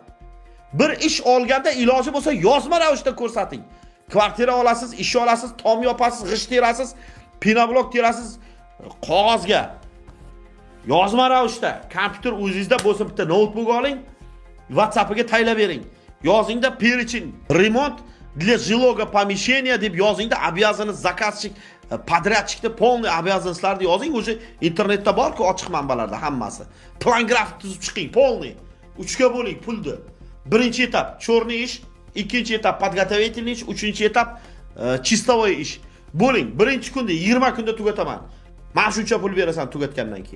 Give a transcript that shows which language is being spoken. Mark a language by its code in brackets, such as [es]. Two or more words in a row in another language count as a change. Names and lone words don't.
[uz] Bir ish olganda iloji bo'lsa yozma ravishda ko'rsating. Kvartira olasiz, ish olasiz, tom yopasiz, g'isht terasiz, pinoblok terasiz qog'ozga. Yozma ravishda, kompyuter o'zingizda bo'lsa bitta notebook oling, WhatsAppga taylab bering. [ru] Yozingda перечень ремонт для жилого помещения [uz] deb yozingda [ru] обязанность заказчик, подрядчикda полный обязанностьlarni yozing. [uz] O'sha internetda bor-ku, ochiq manbalarda hammasi. Plan grafik tuzib chiqing, полный. 3 ga bo'ling pulni. Birinchi etap chorniy ish, ikkinchi etap подготовительный ish, uchinchi etap чистовой ish. Bo'ling. Birinchi kunda 20 kunda tugataman. Men shuncha pul berasan tugatgandan keyin.